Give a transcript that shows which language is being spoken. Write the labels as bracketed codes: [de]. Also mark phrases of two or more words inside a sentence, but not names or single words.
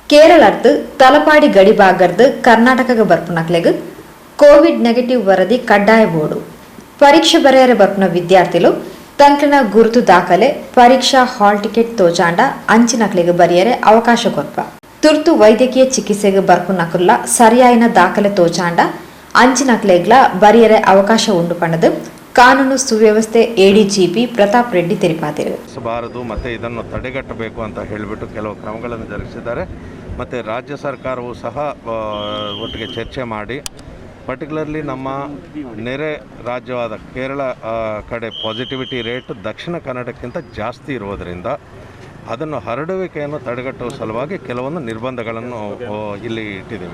[tcy] ಕೇರಳದ ತಲಪಾಡಿ ಗಡಿಭಾಗದ ಕರ್ನಾಟಕಕ್ಕೆ ಬರ್ಪುನಕ್ಲೆಗ್ [en] Covid negative [tcy] ವರದಿ ಕಡ್ಡಾಯ ಬೋರ್ಡು ಪರೀಕ್ಷೆ ಬರೆಯರೆ ಬರ್ಪುನ ವಿದ್ಯಾರ್ಥಿಗಳು ತಂಕ್ಲಿನ ಗುರುತು ದಾಖಲೆ ಪರೀಕ್ಷಾ [en] hall ticket [tcy] ತೋಚಾಂಡ ಅಂಚಿನಕ್ಲೆಗ್ ಬರೆಯರೆ ಅವಕಾಶ ಕೊರ್ಪ ತುರ್ತು ವೈದ್ಯಕೀಯ ಚಿಕಿತ್ಸೆಗೆ ಬರ್ಪುನಕುಲ್ಲ ಸರಿಯಾಯಿನ ದಾಖಲೆ ತೋಚಾಂಡ ಅಂಚಿನಕ್ಲೆಗ್ಲ ಬರೆಯರೆ ಅವಕಾಶ ಉಂಡು ಪಂಡದು ಕಾನೂನು ಸುವ್ಯವಸ್ಥೆ ಎಡಿಜಿಪಿ ಪ್ರತಾಪ್ ರೆಡ್ಡಿ ತಿಳಿಸಿದರು. [kn] ಮತ್ತೆ ಇದನ್ನು ತಡೆಗಟ್ಟಬೇಕು ಅಂತ ಹೇಳಿಬಿಟ್ಟು ಕೆಲವು ಕ್ರಮಗಳನ್ನು ಜರುಗಿಸಿದ್ದಾರೆ. ಮತ್ತು ರಾಜ್ಯ ಸರ್ಕಾರವು ಸಹ ಒಟ್ಟಿಗೆ ಚರ್ಚೆ ಮಾಡಿ ಪರ್ಟಿಕ್ಯುಲರ್ಲಿ ನಮ್ಮ ನೆರೆ ರಾಜ್ಯವಾದ ಕೇರಳ ಕಡೆ [en] positivity rate [kn] ದಕ್ಷಿಣ ಕನ್ನಡಕ್ಕಿಂತ ಜಾಸ್ತಿ ಇರುವುದರಿಂದ ಅದನ್ನು ಹರಡುವಿಕೆಯನ್ನು ತಡೆಗಟ್ಟುವ ಸಲುವಾಗಿ ಕೆಲವೊಂದು ನಿರ್ಬಂಧಗಳನ್ನು ಇಲ್ಲಿ ಇಟ್ಟಿದ್ದೀವಿ.